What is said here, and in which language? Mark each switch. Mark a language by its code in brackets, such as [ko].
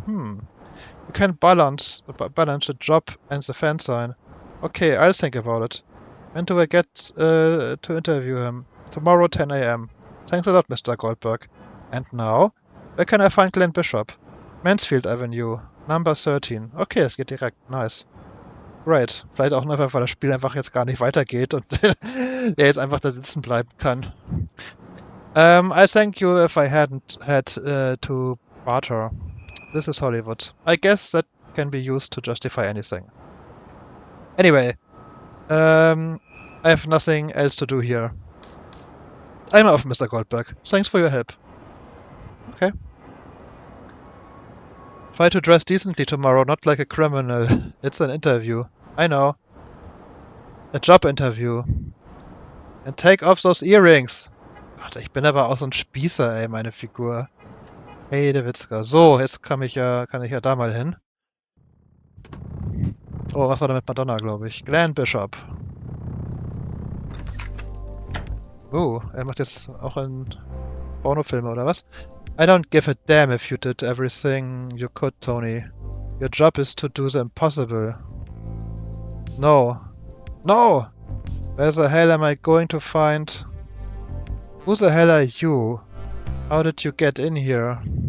[en] You can balance the job and the fan sign. Okay, I'll think about it. When do I get to interview him? Tomorrow, 10 a.m. Thanks a lot, Mr. Goldberg. And now? Where can I find Glenn Bishop? Mansfield Avenue, Number 13. Okay, [de] es geht direkt. [en] Nice. Great. [de] Vielleicht auch einfach, weil das Spiel einfach jetzt gar nicht weitergeht und er jetzt einfach da sitzen bleiben kann. [en] I thank you if I hadn't had to barter. This is Hollywood. I guess that can be used to justify anything. Anyway, I have nothing else to do here. I'm off, Mr. Goldberg. Thanks for your help. Okay. Try to dress decently tomorrow, not like a criminal. It's an interview. I know. A job interview. And take off those earrings. [de] Gott, ich bin aber auch so ein Spießer, ey, meine Figur. Hey, der Witzka. So, jetzt kann ich ja da mal hin. Oh, was war da mit Madonna, glaube ich? Glenn Bishop. Oh, er macht jetzt auch einen Pornofilme, oder was? [en] I don't give a damn if you did everything you could, Tony. Your job is to do the impossible. No. No! Where the hell am I going to find... Who the hell are you? How did you get in here?